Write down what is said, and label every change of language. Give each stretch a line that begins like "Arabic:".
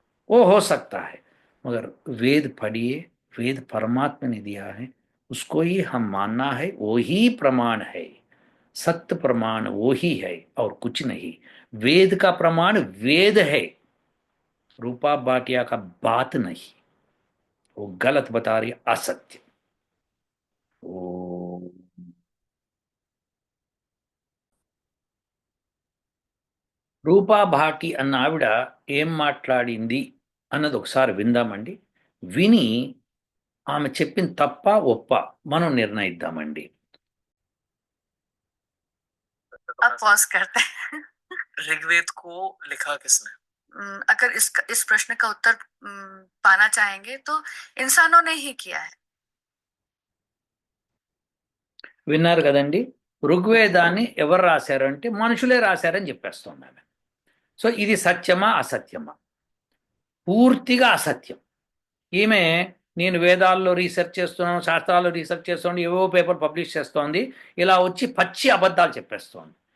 Hindi: वो हो सकता है, मगर वेद पढ़िए, वेद परमात्मा ने दिया है, उसको ही हम मानना है, वो ही प्रमाण है। सत्य प्रमाण वो ही है और कुछ नहीं। वेद का प्रमाण वेद है, रूपा भाटिया का बात नहीं। वो गलत बता रही है, असत्य।
Telugu: ఓ రూపా భాటి అన్న ఆవిడ ఏం మాట్లాడింది అన్నది ఒకసారి విందామండి. విని ఆమె చెప్పిన తప్ప ఒప్ప మనం నిర్ణయిద్దామండి.
Hindi: आप पॉज करते हैं। ऋग्वेद को लिखा किसने? अगर इस प्रश्न का उत्तर पाना चाहेंगे तो इंसानों ने ही किया है।
Telugu: విన్నారు కదండి, ఋగ్వేదాన్ని ఎవరు రాశారంటే మనుషులే రాశారని చెప్పేస్తుంది ఆమె. సో ఇది సత్యమా అసత్యమా? పూర్తిగా అసత్యం. ఈమె నేను వేదాల్లో రీసెర్చ్ చేస్తున్నాను, శాస్త్రాల్లో రీసెర్చ్ చేస్తున్నాను, ఏవో పేపర్ పబ్లిష్ చేస్తోంది, ఇలా వచ్చి పచ్చి అబద్ధాలు చెప్పేస్తోంది.